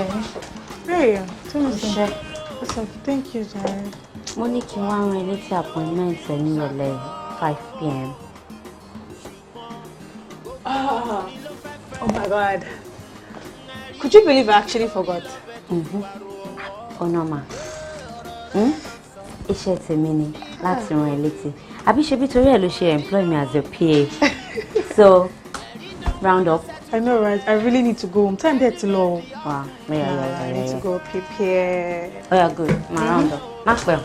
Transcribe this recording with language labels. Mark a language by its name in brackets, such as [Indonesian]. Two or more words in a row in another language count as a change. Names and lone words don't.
[English] Hey, what's up? Thank you, Jared. Monique, you want my next appointment at 5 p.m. Oh my God. Could you believe I actually forgot? Oh no, ma. [Yoruba] Iṣẹ́ tèmi ni láti rán ẹ létí. Àbí ṣebí torí ẹ ló ṣe [English] employ me as a PA. So, round up. I know, right? I really need to go home. Time there to low. Wow. I need to go prepare. Oh yeah, good. Round up. Maxwell.